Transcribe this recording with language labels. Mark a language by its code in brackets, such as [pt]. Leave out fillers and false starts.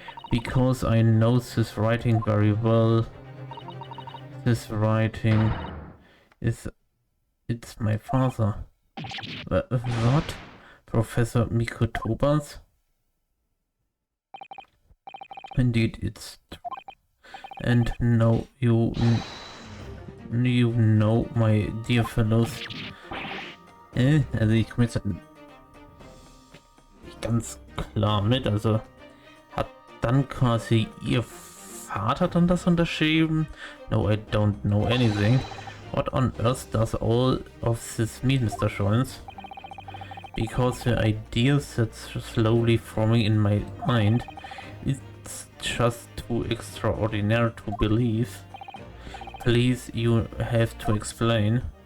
[en] Because I know this writing very well. This writing it's my father. What? Professor Mikotoba's? Indeed, it's and no, you know, my dear fellows. [de] Also ich komme jetzt nicht ganz klar mit. Also hat dann quasi ihr Vater dann das unterschrieben? [en] No, I don't know anything. What on earth does all of this mean, Mr. Jones? Because the ideas that's slowly forming in my mind, it's just too extraordinary to believe. Please, you have to explain.